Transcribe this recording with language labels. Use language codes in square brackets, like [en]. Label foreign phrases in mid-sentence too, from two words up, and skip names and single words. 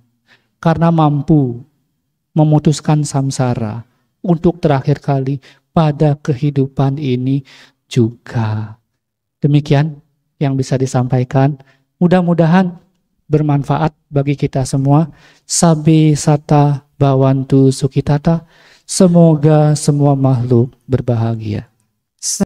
[id] Karena mampu memutuskan samsara untuk terakhir kali pada kehidupan ini juga. Demikian yang bisa disampaikan. Mudah-mudahan bermanfaat bagi kita semua. [pi] Sabbe sata bawantu sukitata. [id] Semoga semua makhluk berbahagia.